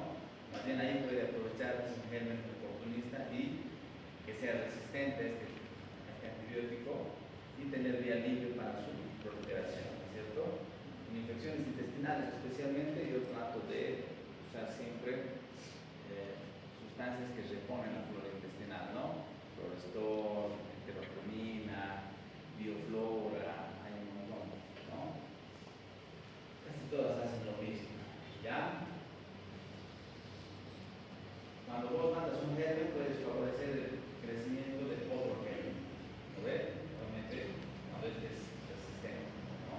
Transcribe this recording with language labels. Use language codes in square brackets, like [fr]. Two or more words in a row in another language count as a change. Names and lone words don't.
[es] Más bien ahí puede aprovechar un germen oportunista y que sea resistente a este antibiótico y tener vía libre para su proliferación, ¿cierto? En infecciones intestinales especialmente yo trato de usar siempre sustancias que reponen la flora intestinal, ¿no? Florestor, enterocromina, bioflora, hay un montón, ¿no? Casi todas hacen lo mismo, ¿ya? Cuando vos mandas un germen puedes favorecer el crecimiento de otro germen, ¿lo ves? Obviamente, cuando este es resistente, ¿no?